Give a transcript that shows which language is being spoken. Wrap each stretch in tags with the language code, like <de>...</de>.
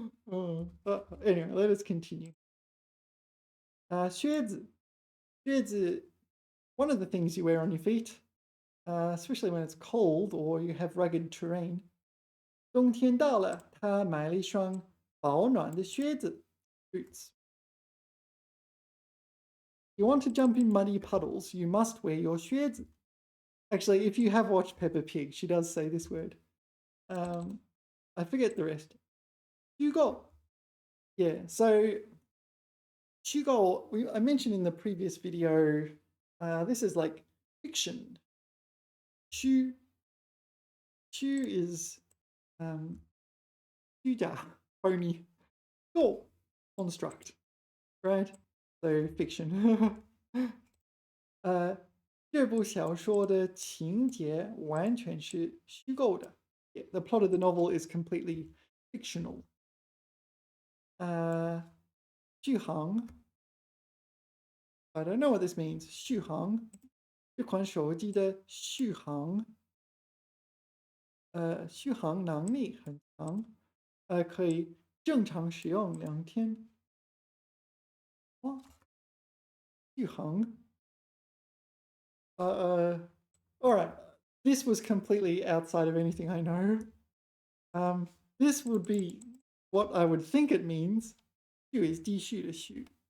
<en>Oh, anyway, let us continue. 靴子, one of the things you wear on your feet, especially when it's cold or you have rugged terrain.</en> <zh>冬天到了，他买了一双保暖的靴子 boots.</zh> <en>You want to jump in muddy puddles, you must wear your 靴子. Actually, if you have watched Peppa Pig, she does say this word. I forget the rest. 虚构. Yeah, so 虚构, I mentioned in the previous video, this is like fiction. 虚 is 虚假, phony. 构 construct, right? So fiction.</en> <zh>这部小说的情节完全是虚构的.</zh> <en>Yeah, the plot of the novel is completely fictional. 续航 I don't know what this means.</en> <zh>续航这款手机的续航续航能力很强，可以正常使用2天。</zh> <en>哇，续航all right. This was completely outside of anything I know. This would be what I would think it means. 续 is</en> <zh>继续的续.</zh>